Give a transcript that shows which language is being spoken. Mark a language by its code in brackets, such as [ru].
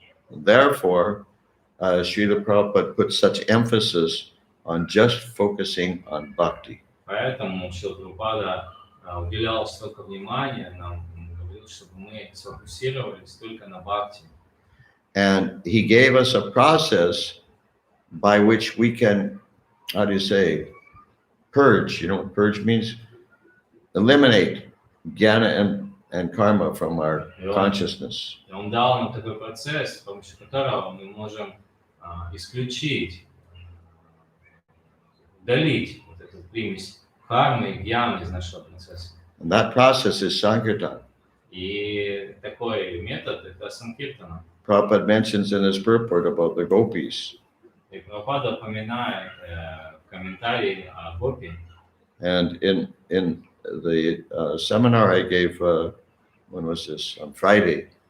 [en] Therefore, Srila Prabhupada put such emphasis on just focusing on bhakti. [ru] Поэтому Шрила Прабхупада уделял столько внимания нам, говорил, чтобы мы сфокусировались только на бхакти. [en] And he gave us a process by which we can, purge. Purge means eliminate jnana and karma from our consciousness. [ru] Он дал нам такой процесс, с помощью которого мы можем исключить, удалить вот эту примесь кармы и гьяны из нашего процесса. [en] And that process is Sankirtan. [ru] И такой метод — это санкиртана. [en] Prabhupada mentions in his purport about the gopis. [ru] И Прабхупада упоминает в комментарии о гопи. [en] And in the seminar I gave, when was this? On Friday.